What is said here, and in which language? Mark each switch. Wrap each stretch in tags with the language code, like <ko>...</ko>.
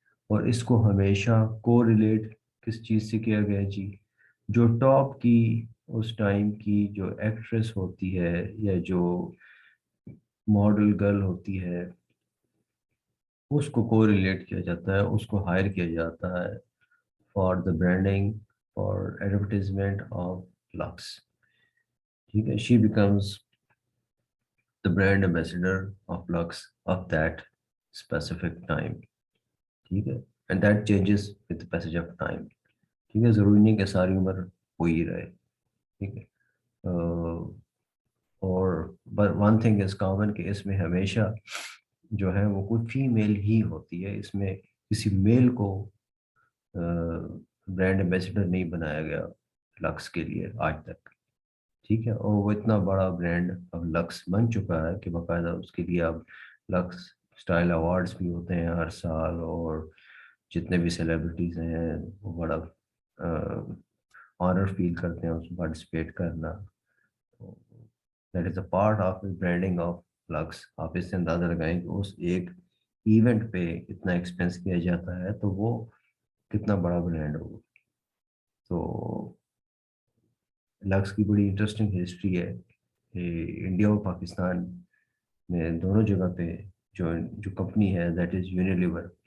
<ur>اور اس کو ہمیشہ کو ریلیٹ کس چیز سے کیا گیا جی؟ جو ٹاپ کی اس ٹائم کی جو ایکٹریس ہوتی ہے یا جو ماڈل گرل ہوتی ہے، اس کو کو ریلیٹ کیا جاتا ہے، اس کو ہائر کیا جاتا ہے</ur> <en>For the branding, for advertisement of Lux.</en> <ur>ٹھیک ہے.</ur> <en>She becomes the brand ambassador of Lux of that specific time.</en> <ur>ٹھیک ہے.</ur> <en>And that changes with the passage of time.</en> <ur>ٹھیک ہے. ضروری نہیں کہ ساری عمر وہی رہے. ٹھیک ہے. اور</ur> <en>but one thing is common</en> <ur>کہ اس میں ہمیشہ جو ہے وہ کوئی فیمیل ہی ہوتی ہے، اس میں کسی میل کو برانڈ ایمبیسڈر نہیں بنایا گیا لکس کے لیے آج تک. ٹھیک ہے. اور وہ اتنا بڑا برانڈ اب لکس بن چکا ہے کہ باقاعدہ اس کے لیے اب لکس اسٹائل ایوارڈس بھی ہوتے ہیں ہر سال، اور جتنے بھی سیلیبریٹیز ہیں وہ بڑا آنر فیل کرتے ہیں اس میں پارٹیسپیٹ کرنا.</ur> <en>That is a part of branding of Lux.</en> <ur>آپ اس سے اندازہ لگائیں کہ اس ایک ایونٹ پہ اتنا ایکسپینس کیا جاتا ہے تو وہ کتنا بڑا برانڈ ہوگا. تو لکس کی بڑی انٹرسٹنگ ہسٹری ہے. انڈیا اور پاکستان میں دونوں جگہ پہ جو کمپنی ہے</ur> <en>That is Unilever.</en>